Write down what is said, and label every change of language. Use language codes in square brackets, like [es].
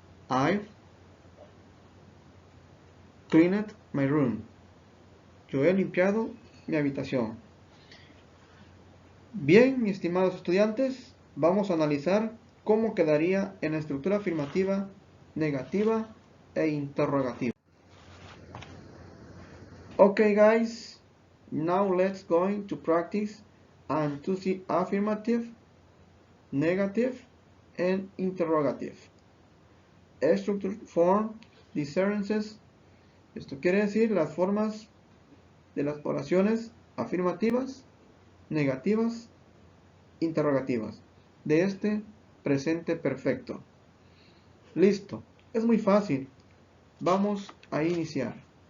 [en] I've cleaned my room. [es] Yo he limpiado mi habitación. Bien, mis estimados estudiantes, vamos a analizar cómo quedaría en la estructura afirmativa, negativa e interrogativa. [en] Okay, guys, now let's going to practice and to see affirmative, negative, and interrogative. Structure form differences. [es] Esto quiere decir las formas de las oraciones afirmativas, negativas, interrogativas de este presente perfecto. Listo, es muy fácil. Vamos a iniciar.